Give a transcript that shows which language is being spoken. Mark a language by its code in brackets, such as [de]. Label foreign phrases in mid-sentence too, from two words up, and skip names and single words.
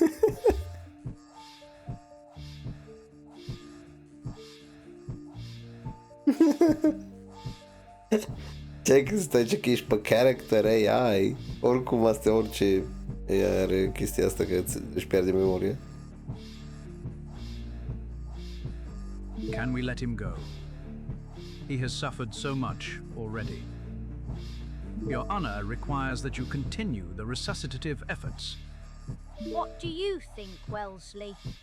[ro] Ce că stai ce că ești pe character AI. Oricum asta orice AI are chestia asta că își pierde memoria. [en] Can we let him go? He has suffered so much already. Your honor requires that you continue the resuscitative efforts. What do you think, Wellesley?